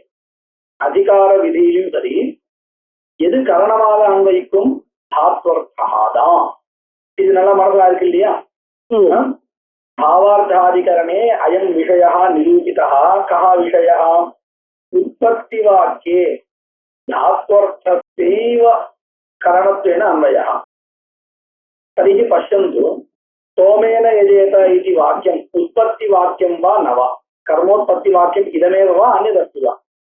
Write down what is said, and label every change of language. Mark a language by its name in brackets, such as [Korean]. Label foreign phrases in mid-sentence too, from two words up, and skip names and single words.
[Tamil] சரி எது கரணமாக அன்வயிக்கும் தாத்வர்த்தமாதான் இது நல்லா மனதில் இருக்கு இல்லையா [Sanskrit] भावार्थाधिकरणे अयं विषयः निरूपितः कः विषयः उत्पत्तिवाक्ये धात्वर्थस्यैव करणत्वेन अन्वयः तर्हि पश्यन्तु सोमेन यजेत इति वाक्यम् उत्पत्तिवाक्यं वा न वा कर्मोत्पत्तिवाक्यम् इदमेव वा अन्यदस्ति वा